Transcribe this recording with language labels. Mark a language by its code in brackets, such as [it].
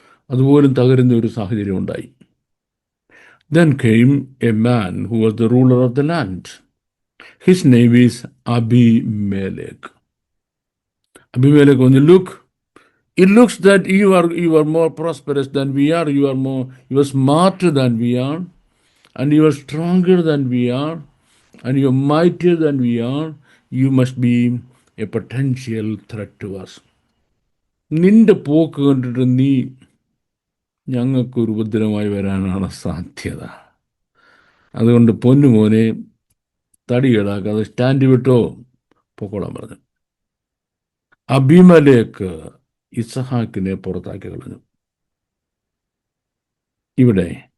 [ml] അതുപോലും തകരുന്ന ഒരു സാഹചര്യം ഉണ്ടായി. [en] Then came a man who was the ruler of the land. His name is Abimelech. Abimelech, when you look, it looks that you are more prosperous than we are. You are smarter than we are, and you are stronger than we are, and you are mightier than we are. You must be a potential threat to us. [ml] നിന്റെ പോക്ക് കണ്ടിട്ട് നീ ഞങ്ങൾക്കൊരു ഉപദ്രവമായി വരാനാണ് സാധ്യത. അതുകൊണ്ട് പൊന്നുമോനെ, തടി കേടാക്കാതെ സ്റ്റാൻഡ് വിട്ടോ പൊക്കോളാൻ പറഞ്ഞു. അബീമേലെക്ക് ഇസ്ഹാക്കിനെ പുറത്താക്കി കളഞ്ഞു. ഇവിടെ